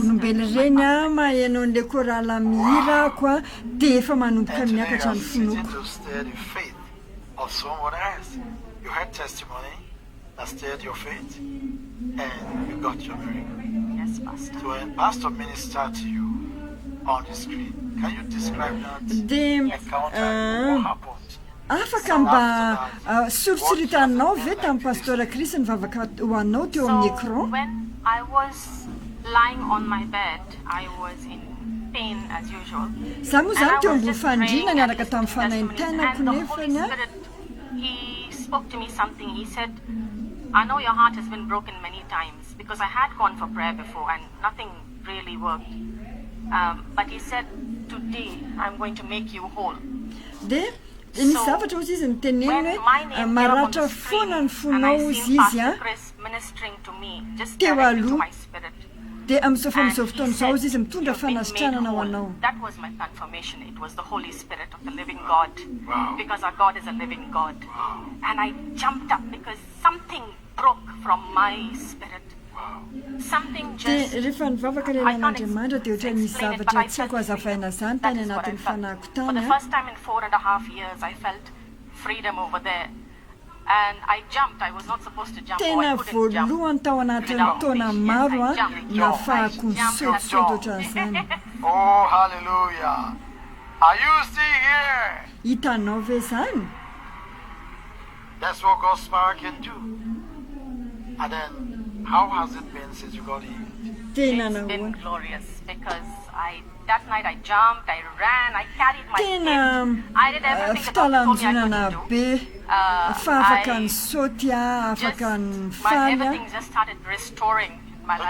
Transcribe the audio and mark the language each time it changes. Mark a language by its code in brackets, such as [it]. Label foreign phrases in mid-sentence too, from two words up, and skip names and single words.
[en] To stir the faith of someone else. You had testimony that stirred your faith, and you got your miracle. Yes, Pastor. So when Pastor ministered to you on the screen, can you describe that encounter? What happened? [mg] Afaka mba soritsoritannao ve tamin'ny pasteur Chris nivavaka ho anao teo amin'ny écran? [en] When I was lying on my bed, I was in pain as usual. [mg] Za moa zany teo ambony fandriana niaraka tamin'ny fanaintainako nefany [en] he spoke to me something. He said, I know your heart has been broken many times, because I had gone for prayer before and nothing really worked. But he said, today I'm going to make you whole. [mg] Ny zavatra ozy izy nyteneny hoe maratra foana ny fonao izy izy teo aloha dia amin'izao fotoana izao izy mitondra fanasitranana ho anao. [en] That was my confirmation. It was the Holy Spirit of the living God. Wow. Because our God is a living God. Wow. And I jumped up because something broke from my spirit. Wow. Something just, [mg] rehefa nivavaka ilay an'Andriamanitra dia ohatra misy zavatra tsy haiko hazavaina zany tany anatin'ny fanahiko tany. [en] For the first time in 4.5 years, I felt freedom over there. And I jumped. I was not supposed to jump. [mg] Tena voalohany tao anatin'ny taona maro nafahako nisotisoty ohatran'izany. [en] Oh, hallelujah. Are you still here? [mg] Hitanao ve zany? [en] That's what God's power can do. And then, how has it been since you got healed? It's been glorious because that night I jumped, I ran, I carried my kids. I did everything that God told me I couldn't do. Everything just started restoring my life.